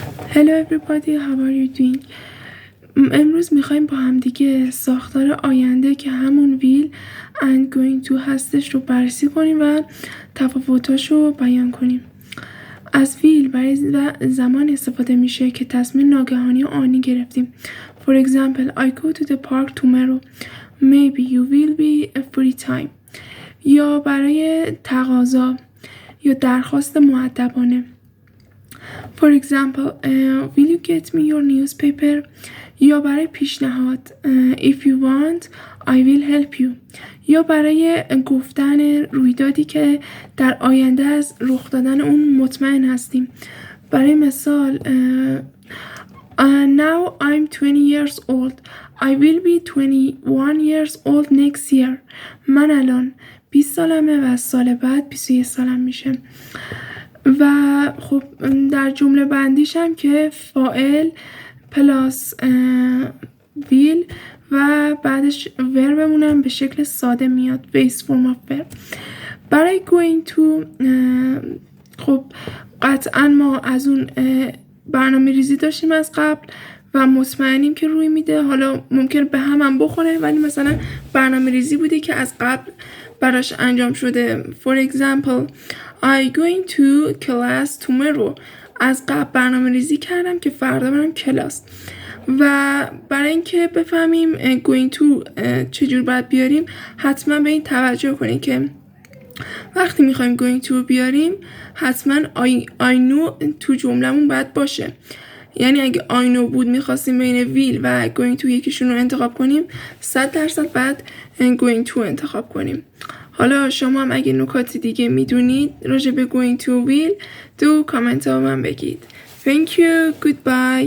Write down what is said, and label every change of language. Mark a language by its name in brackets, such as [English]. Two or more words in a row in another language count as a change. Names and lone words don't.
[English] Hello everybody, how are you doing? [Persian] امروز میخوایم با هم دیگه ساختار آینده که همون [English] will and going to [Persian] هستش رو بررسی کنیم و تفاوتاش رو بیان کنیم. از will برای زمان استفاده میشه که تصمیم ناگهانی و آنی گرفتیم. [English] For example, I go to the park tomorrow. Maybe you will be a free time. [Persian] یا برای تقاضا یا درخواست مؤدبانه. [English] For example, will you get me your newspaper? [Persian] یا برای پیشنهاد [English] if you want, I will help you. [Persian] یا برای گفتن رویدادی که در آینده از رخ دادن اون مطمئن هستیم. برای مثال [English] now I'm 20 years old. I will be 21 years old next year. [Persian] من الان 20 سالمه و سال بعد 21 سالم میشه. و خب در جمله بندیش هم که فاعل [English] plus will [Persian] و بعدش وربمونم به شکل ساده میاد [English] base form of verb. [Persian] برای [English] going to [Persian] خب قطعا ما از اون برنامه ریزی داشتیم از قبل و مطمئنیم که روی میده. حالا ممکن به هم بخوره ولی مثلا برنامه ریزی بوده که از قبل براش انجام شده. [English] For example, I going to class tomorrow. [Persian] از قبل برنامه ریزی کردم که فردا برم کلاس. و برای اینکه بفهمیم [English] going to [Persian] چجور باید بیاریم حتما به این توجه کنیم که وقتی میخوایم [English] going to [Persian] بیاریم حتما [English] I know [Persian] تو جملمون باید باشه. یعنی اگه [English] I know [Persian] بود میخواستیم بین will و [English] going to [Persian] یکیشون رو انتخاب کنیم 100% بعد [English] going to [Persian] انتخاب کنیم. حالا شما هم اگه نکات دیگه میدونید راجع به [English] going to will [Persian] دو کامنت ها من بگید. [English] Thank you. Goodbye.